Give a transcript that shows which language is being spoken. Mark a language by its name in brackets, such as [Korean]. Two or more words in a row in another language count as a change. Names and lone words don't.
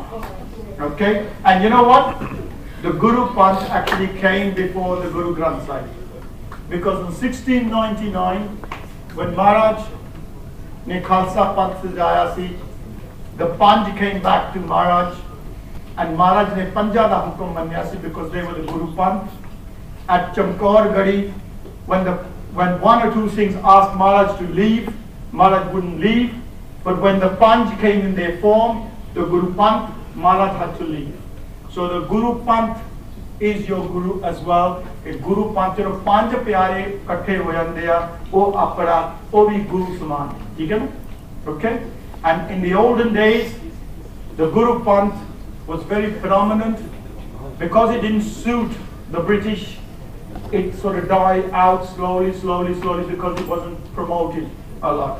[English] Okay? And you know what? The Guru Panth actually came before the Guru Granth Sahib. Because in 1699, when [Punjabi] ਮਹਾਰਾਜ ਨੇ ਖ਼ਾਲਸਾ ਪੰਥ ਸਜਾਇਆ ਸੀ, [English] the Panj came back to Maharaj, and [Punjabi] ਮਹਾਰਾਜ ਨੇ ਪੰਜਾਂ ਦਾ ਹੁਕਮ ਮੰਨਿਆ ਸੀ [English] because they were the Guru Panth. At Chamkaur Gadi, when 1 or 2 Sikhs asked Maharaj to leave, Maharaj wouldn't leave. But when the Panj came in their form, the Guru Panth, Maharaj had to leave. So the Guru Panth is your Guru as well. A Guru Panth, you know, [Punjabi] ਪੰਜ ਪਿਆਰੇ ਕੱਠੇ ਹੋ ਜਾਂਦੇ ਆ, ਓ ਅਪਾਰਾ, ਓ ਭੀ ਗੁਰੂ ਸਮਾਨ. [English] Okay? And in the olden days, the Guru Panth was very prominent. Because it didn't suit the British, it sort of died out slowly because it wasn't promoted a lot.